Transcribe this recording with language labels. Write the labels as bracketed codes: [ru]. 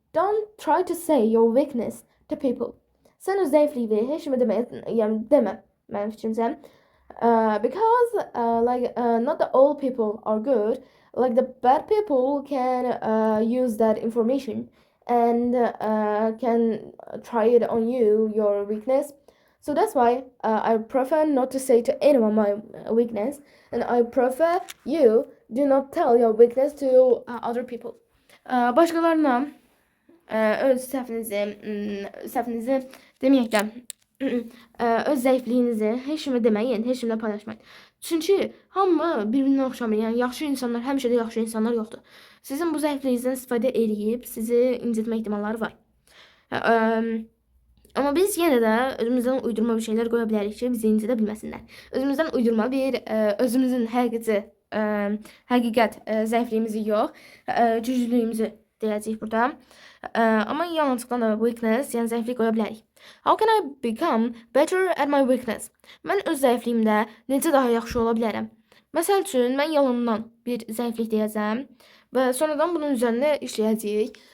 [en] Don't try to say your weakness to people. [az] Sən öz zəifliyini heç kimə demə, mənim fikrimcə. [en] Because not the all people are good. Like the bad people can use that information and can try it on you, your weakness. So that's why I prefer not to say to anyone my weakness, and I prefer you do not tell your weakness to other people. [az] Başqalarına öz səhvinizi deməyək də, öz zəifliyinizi heç kimə deməyin, heç kimlə paylaşmayın. Çünki hamı bir-birinə oxşamır. Yəni yaxşı insanlar, həmişə də yaxşı insanlar yoxdur. Sizin bu zəifliyinizdən istifadə edib sizi incitmə ehtimalları var. Amma biz yenə də özümüzdən uydurma bir şeylər qoya bilərik ki, bizi incidə bilməsinlər. Özümüzdən uydurma bir özümüzün həqiqət zəifliyimizi yox, güclülüyümüzü deyəcəyik burada. Amma yanlışlıqla da weakness, yəni zəiflik qoya bilərik. [en] How can I become better at my weakness? [az] Mən öz zəifliyimdə necə daha yaxşı ola bilərəm? Məsəl üçün, mən yalandan bir zəiflik deyəcəm və sonradan bunun üzərində işləyəcəyik.